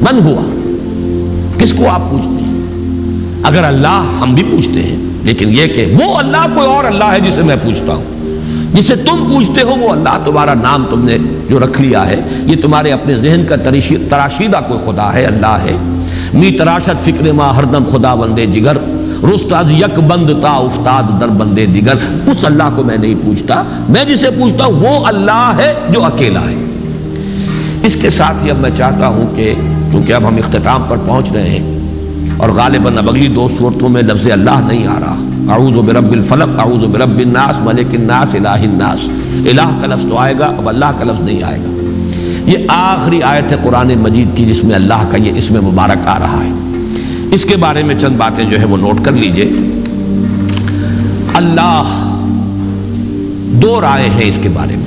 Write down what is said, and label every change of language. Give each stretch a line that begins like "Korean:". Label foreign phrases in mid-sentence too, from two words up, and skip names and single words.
Urdu: من ہوا، کس کو آپ پوچھتے ہیں؟ اگر اللہ ہم بھی پوچھتے ہیں، لیکن یہ کہ وہ اللہ کوئی اور اللہ ہے جسے میں پوچھتا ہوں، جسے تم پوچھتے ہو وہ اللہ، تمہارا نام تم نے جو رکھ لیا ہے یہ تمہارے اپنے ذہن کا تراشیدہ کوئی خدا ہے، اللہ ہے۔
Persian: می تراشت فکر ما ہر دم خدا بندے جگر، رست از یک بند تا افتاد در بندے دیگر.
Urdu: اس اللہ کو میں نہیں پوچھتا، میں جسے پوچھتا ہوں وہ اللہ ہے جو اکیلا ہے. اس کے ساتھ ہی اب میں چاہتا ہوں کہ چونکہ اب ہم اختتام پر پہنچ رہے ہیں اور غالباً اب اگلی 2 صورتوں میں لفظ اللہ نہیں آ رہا.
Arabic: اعوذ برب الفلق، اعوذ برب الناس، ملک الناس، الہ الناس.
Urdu: الہ کا لفظ تو آئے گا، اب اللہ کا لفظ نہیں آئے گا. یہ آخری آیت ہے قرآن مجید کی جس میں اللہ کا یہ اسم مبارک آ رہا ہے. اس کے بارے میں چند باتیں جو ہے وہ نوٹ کر لیجئے. اللہ 2 رائے ہیں اس کے بارے میں.